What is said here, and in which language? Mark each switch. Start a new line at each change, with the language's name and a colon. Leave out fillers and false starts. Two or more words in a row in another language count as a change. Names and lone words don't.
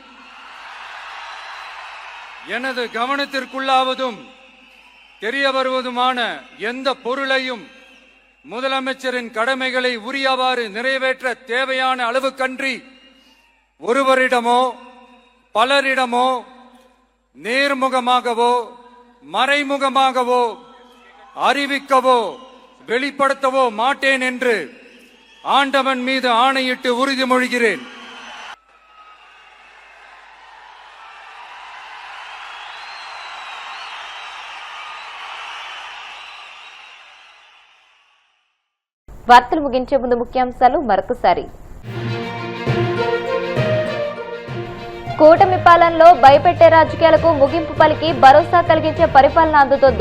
Tamil: எனது கவனத்திற்குள்ளாவதும் தெரிய வருவதுமான எந்த பொருளையும் முதலமைச்சரின் கடமைகளை உரியவாறு நிறைவேற்ற தேவையான அளவுக்கன்றி ஒருவரிடமோ பலரிடமோ நேர்முகமாகவோ மறைமுகமாகவோ அறிவிக்கவோ வெளிப்படுத்தவோ மாட்டேன் என்று ஆண்டவன் மீது ஆணையிட்டு உறுதிமொழிகிறேன்.
Telugu: వార్తలు ముగించే ముందు ముఖ్యాంశాలు మరొకసారి. కూటమి పాలనలో భయపెట్టే రాజకీయాలకు ముగింపు పలికి భరోసా కలిగించే పరిపాలన అందుతోంది.